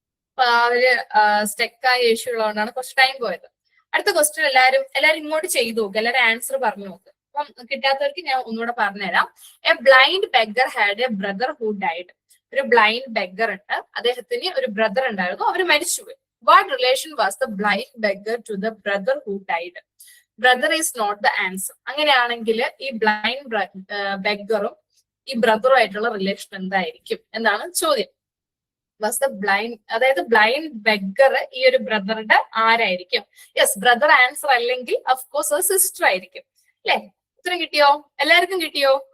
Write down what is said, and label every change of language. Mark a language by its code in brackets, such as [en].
[ml] അപ്പൊ അവര് സ്റ്റെക്കായ ഇഷ്യൂ ഉള്ളതുകൊണ്ടാണ് കുറച്ച് ടൈം പോയത്. അടുത്ത ക്വസ്റ്റ്യൻ എല്ലാരും ഇങ്ങോട്ട് ചെയ്തു നോക്ക്, എല്ലാവരും ആൻസർ പറഞ്ഞു നോക്ക്. അപ്പം കിട്ടാത്തവർക്ക് ഞാൻ ഒന്നുകൂടെ പറഞ്ഞുതരാം. [en] A blind beggar had a brother who died. [ml] ഒരു ബ്ലൈൻഡ് ബെഗർ ഉണ്ട്, അദ്ദേഹത്തിന് ഒരു ബ്രദർ ഉണ്ടായിരുന്നു, അവര് മരിച്ചുപോയി. [en] What relation was the blind beggar to the brother who died? Brother is not the answer. [ml] അങ്ങനെയാണെങ്കിൽ ഈ ബ്ലൈൻഡ് ബെഗറും ഈ ബ്രദറും ആയിട്ടുള്ള റിലേഷൻ എന്തായിരിക്കും എന്നാണ് ചോദ്യം. വാസ് ദ ബ്ലൈൻഡ്, അതായത് ബ്ലൈൻഡ് ബെഗർ ഈ ഒരു ബ്രദറുടെ ആരായിരിക്കും? യെസ്, ബ്രദർ ആൻസർ അല്ലെങ്കിൽ അഫ്കോഴ്സ് അത് സിസ്റ്റർ ആയിരിക്കും. അല്ലെ? ഉത്തരം കിട്ടിയോ? എല്ലാവർക്കും കിട്ടിയോ?